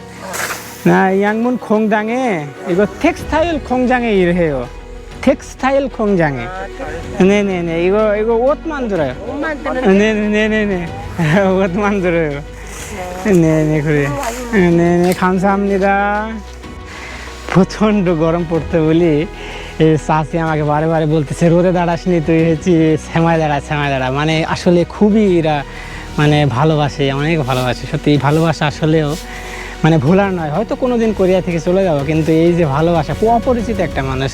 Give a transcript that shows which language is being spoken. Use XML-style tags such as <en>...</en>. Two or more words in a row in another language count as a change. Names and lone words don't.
<ko>나 양문 공장에 이거 텍스타일 공장에 일해요. 텍스타일 공장에. 네네네. 이거 옷 만들어요. 옷 만드는 네네네. 옷 만들어요. 네네 그래요. 네네 감사합니다.</ko> <bn>প্রচন্ড গরম পড়তে বলি এই চাচি আমাকে বারে বারে বলতেছে রোদে দাঁড়াসনি তুই হচ্ছে সেমায় দাঁড়া মানে আসলে খুবই এরা মানে ভালোবাসে অনেক ভালোবাসে সত্যি এই ভালোবাসা আসলেও মানে ভোলার নয় হয়তো কোনোদিন কোরিয়া থেকে চলে যাবো কিন্তু এই যে ভালোবাসা অপরিচিত একটা মানুষ</bn>